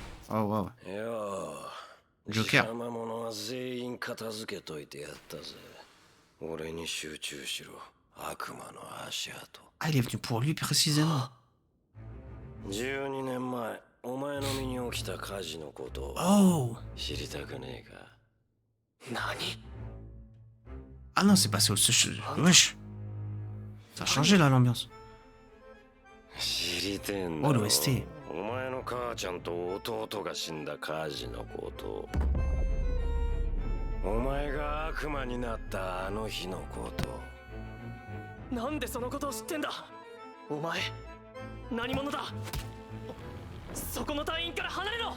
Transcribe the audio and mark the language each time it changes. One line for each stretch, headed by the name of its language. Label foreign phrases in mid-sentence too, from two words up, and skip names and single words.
French: Oh, wow.
Japanese: いやジョーカー。邪魔者は全員片付けといてやったぜ。俺に集中しろ。悪魔の足跡。
French: Ah, il est venu pour lui précisément.
Japanese: 12 年前、お前の身に起きた火事のことを
French: Oh.
Japanese: 知りたくねえか。何
French: Ah non, c'est passé au... Wesh. Ça a changé là l'ambiance.
Japanese: 知りてえんだ
French: Oh,
Japanese: ろ。
French: l'OST.
Japanese: お前の母ちゃんと弟が死んだ火事のこと。お前が悪魔になったあの日のこと。なんでそのことを知ってんだお前何者だそこの隊員から離れろ。